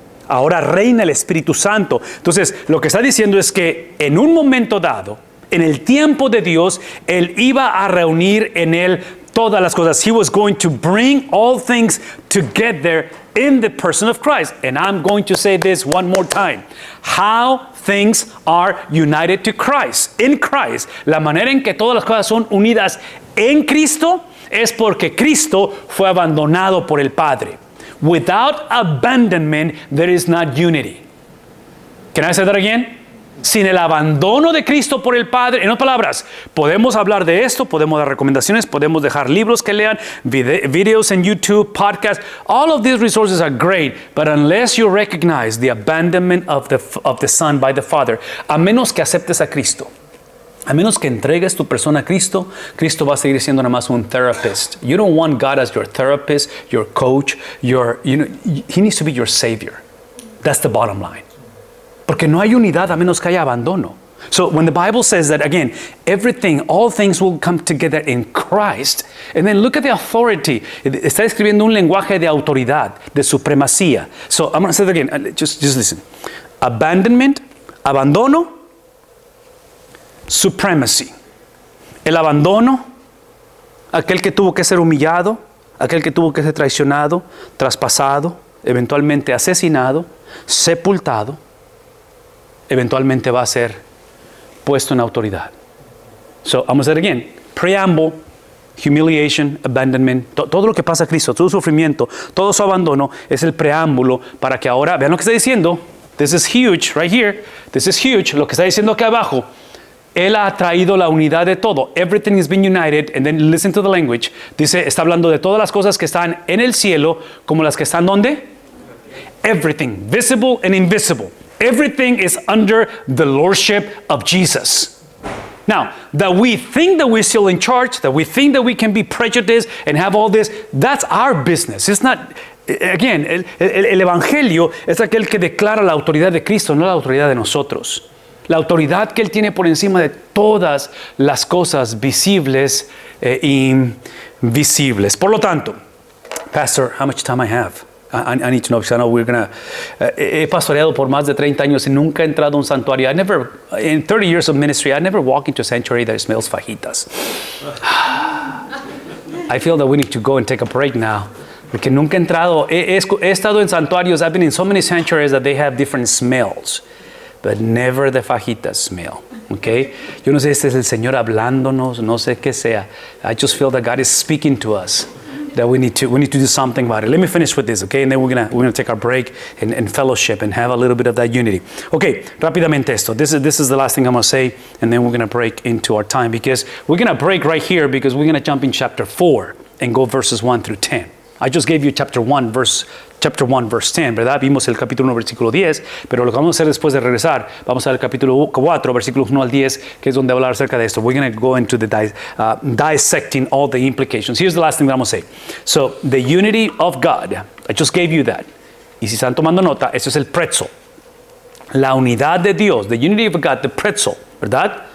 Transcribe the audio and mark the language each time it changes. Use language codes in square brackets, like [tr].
[es] Ahora reina el Espíritu Santo. Entonces, lo que está diciendo es que en un momento dado, en el tiempo de Dios, Él iba a reunir en Él todas las cosas. [en] He was going to bring all things together in the person of Christ. And I'm going to say this one more time. How things are united to Christ. In Christ. [es] La manera en que todas las cosas son unidas en Cristo es porque Cristo fue abandonado por el Padre. [en] Without abandonment, there is not unity. Can I say that again? [es] Sin el abandono de Cristo por el Padre, en otras palabras, podemos hablar de esto, podemos dar recomendaciones, podemos dejar libros que lean, videos en YouTube, podcasts. [en] All of these resources are great, but unless you recognize the abandonment of the Son by the Father, [es] a menos que aceptes a Cristo, a menos que entregues tu persona a Cristo, Cristo va a seguir siendo nada más un therapist. [en] You don't want God as your therapist, your coach, He needs to be your Savior. That's the bottom line. [es] Porque no hay unidad a menos que haya abandono. [en] So when the Bible says that, again, all things will come together in Christ, and then look at the authority. [es] Está escribiendo un lenguaje de autoridad, de supremacía. [en] So I'm going to say that again. Just listen. Abandonment, abandono, supremacy. [es] El abandono, aquel que tuvo que ser humillado, aquel que tuvo que ser traicionado, traspasado, eventualmente asesinado, sepultado, eventualmente va a ser puesto en autoridad. So, vamos a hacer again. [en] Preamble, humiliation, abandonment, [es] todo lo que pasa a Cristo, todo su sufrimiento, todo su abandono es el preámbulo para que ahora, vean lo que está diciendo. [en] This is huge, right here. This is huge. [es] Lo que está diciendo acá abajo. Él ha traído la unidad de todo. [en] Everything is being united. And then listen to the language. [es] Dice, está hablando de todas las cosas que están en el cielo, como las que están ¿dónde? [en] Everything, visible and invisible. Everything is under the lordship of Jesus. Now, that we think that we're still in charge, that we think that we can be prejudiced and have all this, that's our business. It's not, again, [es] el Evangelio es aquel que declara la autoridad de Cristo, no la autoridad de nosotros. La autoridad que Él tiene por encima de todas las cosas visibles e invisibles. Por lo tanto, [en] Pastor, how much time I have? I need to know, because I know we're going to... [es] he pastoreado por más de 30 años y nunca he entrado a un santuario. [en] In 30 years of ministry, I never walked into a sanctuary that smells fajitas. I feel that we need to go and take a break now. [es] Porque nunca he entrado... He estado en santuarios. [en] I've been in so many sanctuaries that they have different smells. But never the fajitas smell. Okay? [es] Yo no sé si es el Señor hablándonos, no sé qué sea. [en] I just feel that God is speaking to us. That we need to do something about it. Let me finish with this, okay? And then we're gonna take our break and fellowship and have a little bit of that unity. Okay, [es] rápidamente esto. [en] This is the last thing I'm gonna say, and then we're gonna break into our time, because we're gonna break right here, because we're gonna jump in chapter 4 and go verses 1 through 10. I just gave you chapter 1, verse 10, ¿verdad? [es] Vimos el capítulo 1, versículo 10, pero lo que vamos a hacer después de regresar, vamos al capítulo 4, versículos 1 al 10, que es donde hablar acerca de esto. [en] We're going to go into the dissecting all the implications. Here's the last thing that I'm going to say. So, the unity of God, I just gave you that. [es] Y si están tomando nota, esto es el pretzel. La unidad de Dios, [en] the unity of God, [es] the pretzel, ¿verdad?